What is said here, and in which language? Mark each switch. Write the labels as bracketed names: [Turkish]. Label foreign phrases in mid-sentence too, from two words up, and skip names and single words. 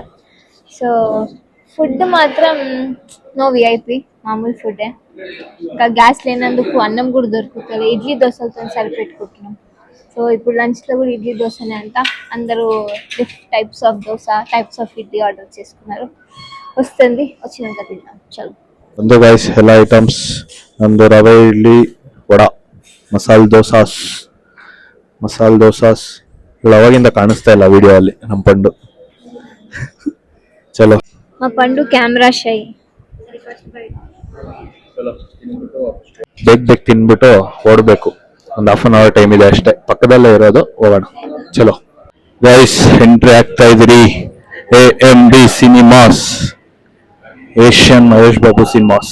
[Telugu] సో ఫుడ్ మాత్రం [English] no VIP, [Telugu] మామూలు ఫుడ్డే. ఇంకా గ్యాస్ లేనందుకు అన్నం కూడా దొరుకుతుంది. ఇడ్లీ దోశలతో సరిపెట్టుకుంటున్నాం. సో ఇప్పుడు లంచ్లో కూడా ఇడ్లీ దోశనే అంట. అందరూ [English] types of [Telugu] దోశ, [English] types of [Telugu] ఇడ్లీ ఆర్డర్ చేసుకున్నారు. వస్తుంది, వచ్చినాక తింటాం. చలో [Kannada] ಒಂದು ಗೈಸ್, ಎಲ್ಲ ಐಟಮ್ಸ್. ನಮ್ಮದು ರವೆ ಇಡ್ಲಿ, ವಡ, ಮಸಾಲೆ ದೋಸಾಸ್ ಅವಾಗಿಂದ ಕಾಣಿಸ್ತಾ ಇಲ್ಲ ವಿಡಿಯೋ ಅಲ್ಲಿ ನಮ್ಮ ಪಂಡು. ಚಲೋ [Telugu] మా పండు కెమెరా షై. [Kannada] ಬೇಗ ತಿನ್ಬಿಟ್ಟು ಓಡಬೇಕು. ಒಂದು ½ hour ಟೈಮ್ ಇದೆ ಅಷ್ಟೇ, ಪಕ್ಕದಲ್ಲೇ ಇರೋದು. ಹೋಗೋಣ ಚಲೋ ಗೈಸ್. ಎಂಟ್ರಿ ಆಗ್ತಾ ಇದ್ರಿ AMB ಸಿನಿಮಾಸ್, ಏಷ್ಯನ್ ಮಹೇಶ್ ಬಾಬು ಸಿನಿಮಾಸ್.